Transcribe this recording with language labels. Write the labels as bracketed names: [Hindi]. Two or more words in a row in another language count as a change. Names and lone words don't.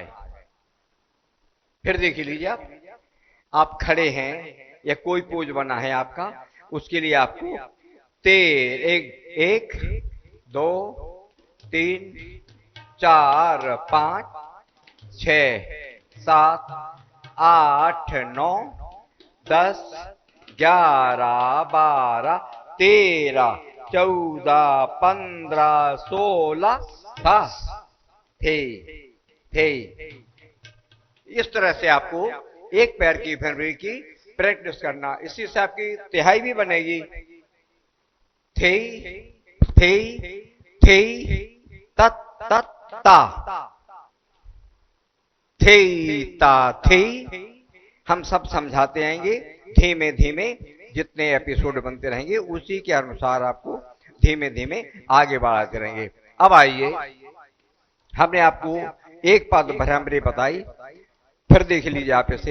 [Hindi] फिर देख लीजिए, आप खड़े हैं या कोई पोज बना है आपका, उसके लिए आपको एक 2 3 4 5 6 7 8 9 10 11 12 13 14 15 16 था थे। इस तरह से आपको एक पैर की भ्रमरी की प्रैक्टिस करना, इसी से आपकी तिहाई भी बनेगी। थे थे थे तत तत ता, थे ता थे। हम सब समझाते आएंगे धीमे धीमे, जितने एपिसोड बनते रहेंगे उसी के अनुसार आपको धीमे धीमे आगे बढ़ाते रहेंगे। अब आइए, हमने आपको एक पाद भ्रमरी बताई, फिर देख लीजिए आप इसे।